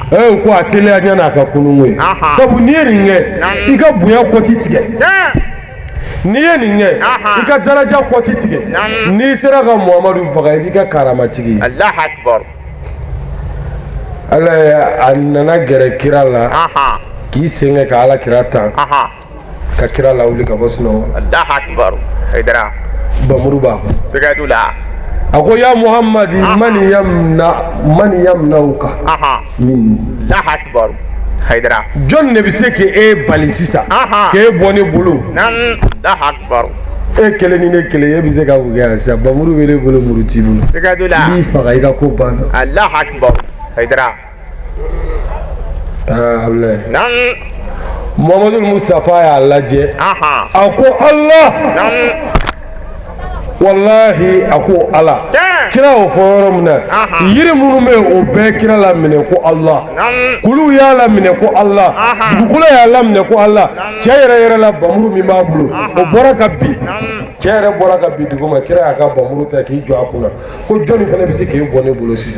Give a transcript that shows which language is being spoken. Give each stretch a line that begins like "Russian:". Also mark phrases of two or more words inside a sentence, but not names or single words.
Bambara: ko a teliya ɲana a ka kununko ye sabu n'i ye nin kɛ i ka bonya kɔti tigɛ n'i ye nin kɛ i ka daraja kɔti tigɛ n'i sera ka Muhammadu faga i b'i ka karamatigi ye
Arabic: الله أكبر
Bambara: ala a nana gɛrɛ kira la k'i sen kɛ ka ala kira tan ka kira lawuli ka bɔ sunɔgɔ la
Arabic: الله أكبر حيدرة
Bambara: bamuru b'a kɔnɔ sigadula a ko
Arabic: يا محمد من يمنعك مني الله أكبر حيدرة
Bambara: jɔn de bɛ se k'e bali sisan k'e bɔ ne bolo
Arabic: الله أكبر
Bambara: e kelen ni ne kelen e bɛ se ka mun kɛ yan sisan bamuru bɛ ne bolo muru t'i bolo sigadula n'i faga i ka ko banna
Arabic: الله أكبر حيدرة
Bambara: Ablaye Muhammadu Mustafa y'a lajɛ a ko
Arabic: الله والله
Bambara: a ko ala kira o fɔ yɔrɔ min na yiri minnu bɛ o bɛɛ kira la minɛ ko Allah kulu y'a la minɛ ko Allah dugukolo y'a la minɛ ko Allah cɛ yɛrɛ la bamuru min b'a bolo o bɔra ka bin cɛ yɛrɛ bɔra ka bin dugu ma kira y'a ka bamuru ta k'i jɔ a kunna ko jɔnni fana bɛ se k'i bɔ ne bolo sisan